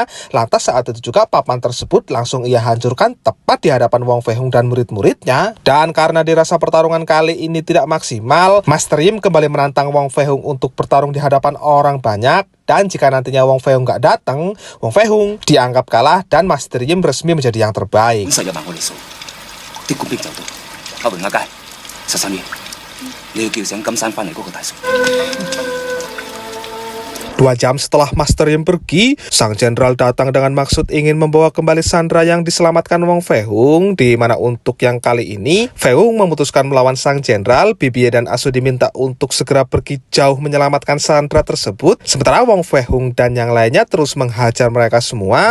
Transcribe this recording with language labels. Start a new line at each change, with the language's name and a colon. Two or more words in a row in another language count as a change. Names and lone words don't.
Indonesian: Lantas saat itu juga papan tersebut langsung ia hancurkan tepat di hadapan Wong Fei Hung dan murid-muridnya. Dan karena dirasa pertarungan kali ini tidak maksimal, Master Yim kembali menantang Wong Fei Hung untuk bertarung di hadapan orang banyak. Dan jika nantinya Wong Fei Hung nggak datang, Wong Fei Hung dianggap kalah dan Master Yim resmi menjadi yang terbaik.
Cantonese: 你要叫醒金山翻嚟嗰個大叔。
Indonesian: 2 jam setelah Master Yim pergi, sang jenderal datang dengan maksud ingin membawa kembali Sandra yang diselamatkan Wong Fei Hung, di mana untuk yang kali ini, Fei Hung memutuskan melawan sang jenderal. Bibi dan Asu diminta untuk segera pergi jauh menyelamatkan Sandra tersebut, sementara Wong Fei Hung dan yang lainnya terus menghajar mereka semua.